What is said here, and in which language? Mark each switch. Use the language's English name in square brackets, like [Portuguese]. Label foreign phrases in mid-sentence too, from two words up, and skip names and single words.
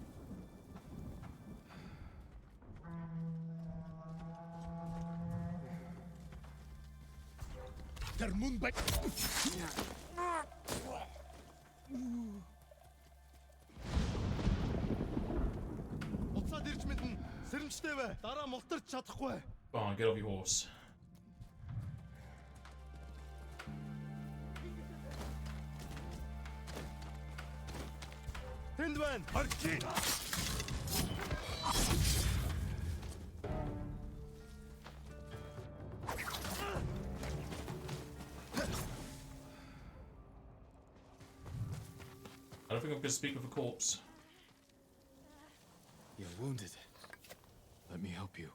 [Mongolian] Тэр мөн бай. Уцаад ирж мэднэ. Сэрэмжтэй бай. Дараа мултарч чадахгүй. [English] Go on, get off your horse. [Mongolian] Тэнд байна. Орж ийн. [English] I don't think I'm going to speak with a corpse. You're wounded. Let me help you.